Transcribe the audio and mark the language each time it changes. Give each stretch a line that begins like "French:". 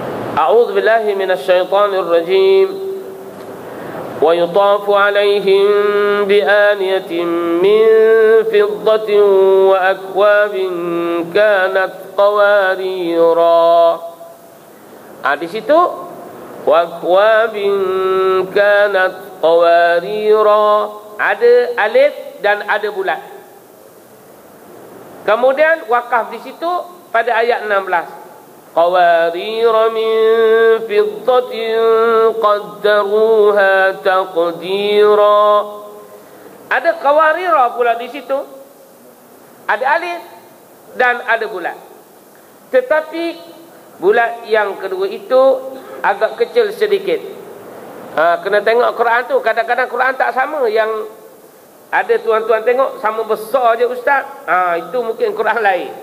Arabic: أعوذ بالله من الشيطان الرجيم ويطاف عليهم بآنية من فضة وأكواب كانت قواريرا.
Malay: Di situ
Arabic: وأكواب كانت قواريرا,
Malay: ada alif dan ada bulat. Kemudian wakaf di situ pada ayat 16.
Arabic: قوارير من فضة قدروها تقديرا.
Malay: Ada qawarira pula di situ, ada alif dan ada bulat. Tetapi bulat yang kedua itu agak kecil sedikit. Kena tengok Quran tu, kadang-kadang Quran tak sama. Yang ada tuan-tuan tengok sama besar je ustaz, itu mungkin Quran lain.